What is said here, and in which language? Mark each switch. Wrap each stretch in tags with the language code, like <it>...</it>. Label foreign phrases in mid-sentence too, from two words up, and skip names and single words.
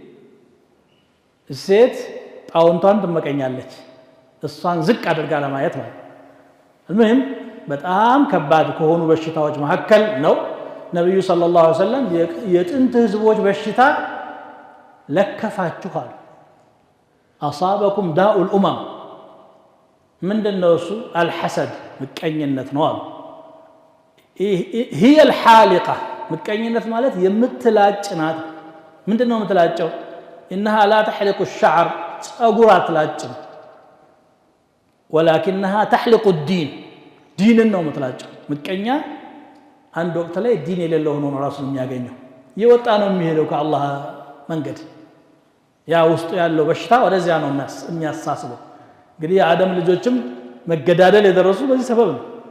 <am>ሴት ጣውንቷን ትመቀኛለች እሷን ዝቅ አድርጋ ለማየት ማለት المهم በጣም ከባድ ከሆኑ በሽታዎች መካከል ነው ነብዩ</am> <ar>صلى الله عليه وسلم</ar> <am>የጥንት ህዝቦች በሽታ ለከፋችኋል</am> <ar>أصابكم داء الأمم</ar> <am>ምንድነው እሱ الحسد ምቀኝነት ነው አሉ</am> <ar>هي الحالقه</ar> <am>ምቀኝነት ማለት የምትላጭ ናት ምንድነው የምትላጨው</am> <ar>انها لا تحلق الشعر</ar> <am>ጸጉር አትላጭም</am> <ar>ولكنها تحلق الدين</ar> <am>ዲንን ነው የምትላጨው ምቀኛ አንድ ወቅት ላይ ዲን የሌለው ሆኖ ራሱን የሚያገኘው ይወጣ ነው የሚሄደው ከአላህ መንገድ ያ ውስጡ ያለው በሽታ ወደዚያ ነው የሚያሳስበው እንግዲህ የአደም ልጆችም መገዳደል የደረሱ በዚህ ሰበብ ነው</am>